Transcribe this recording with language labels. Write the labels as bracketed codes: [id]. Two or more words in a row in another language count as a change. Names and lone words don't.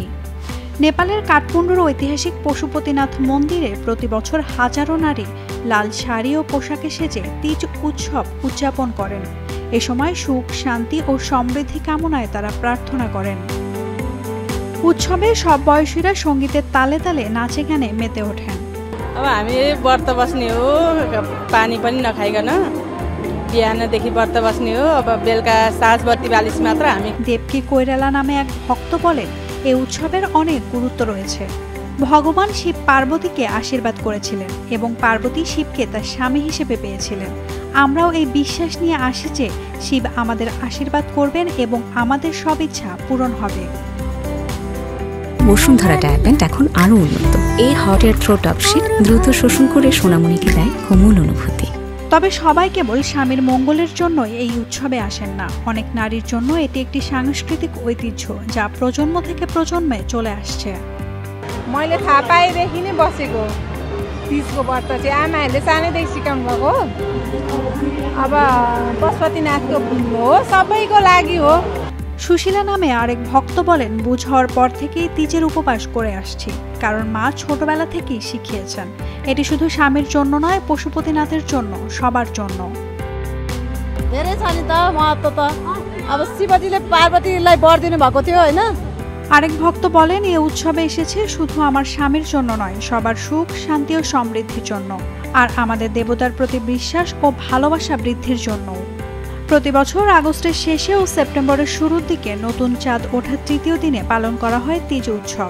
[bn] নেপালের কাঠমান্ডুর ঐতিহাসিক পশুপতিনাথ মন্দিরে প্রতি বছর হাজারো নারী লাল শাড়ি ও পোশাকে সেজে তিজ উৎসব উদযাপন করেন। এ সময় সুখ, শান্তি ও সমৃদ্ধি কামনায় তারা প্রার্থনা করেন। উৎসবে সব বয়সীরা সঙ্গীতের তালে তালে নাচে গানে মেতে ওঠেন। [ne] अब हामी व्रत बस्ने हो, पानी पनि नखाइकन बिहानदेखि व्रत बस्ने हो। अब बेलुका 7:42 मात्र हामी। [bn] দেবকী কৈরালা নামে এক ভক্ত বলেন, এই উৎসবের অনেক গুরুত্ব রয়েছে। ভগবান শিব পার্বতীকে আশীর্বাদ করেছিলেন এবং পার্বতী শিবকে তার স্বামী হিসেবে পেয়েছিলেন। আমরাও এই বিশ্বাস নিয়ে আসি যে শিব আমাদের আশীর্বাদ করবেন এবং আমাদের সব ইচ্ছা পূরণ হবে। বসুন্ধরা ডায়াপেন্ট এখন আরো উন্নত। এই [en] hot air throw topsheet [bn] দ্রুত শোষণ করে সোনামণিকে দেয় কোমল অনুভূতি। তবে সবাই কেবল স্বামীর মঙ্গলের জন্য এই উৎসবে আসেন না। অনেক নারীর জন্য এটি একটি সাংস্কৃতিক ঐতিহ্য, যা প্রজন্ম থেকে প্রজন্মে চলে আসছে। [ne] मैले थाहा पाएदेखि नै बसेको तीजको व्रत चाहिँ आमाहरूले सानैदेखि सिकाउनु भएको। अब पशुपतिनाथको हो, सबैको लागि हो। [bn] সুশীলা নামে আরেক ভক্ত বলেন, বুঝ হওয়ার পর থেকেই তিজের উপবাস করে আসছি, কারণ মা ছোটবেলা থেকেই শিখিয়েছেন। এটি শুধু স্বামীর জন্য নয়, পশুপতিনাথের জন্য, সবার জন্য। [ne] धेरै छ नि त महत्त्व त। अब शिवजीले पार्वतीलाई वर दिनु भएको थियो हैन। [bn] আরেক ভক্ত বলেন, এই উৎসবে এসেছে শুধু আমার স্বামীর জন্য নয়, সবার সুখ, শান্তি ও সমৃদ্ধির জন্য, আর আমাদের দেবতার প্রতি বিশ্বাস ও ভালোবাসা বৃদ্ধির জন্য। প্রতি বছর আগস্টের শেষে ও সেপ্টেম্বরের শুরুর দিকে নতুন চাঁদ ওঠার তৃতীয় দিনে পালন করা হয় তিজ উৎসব।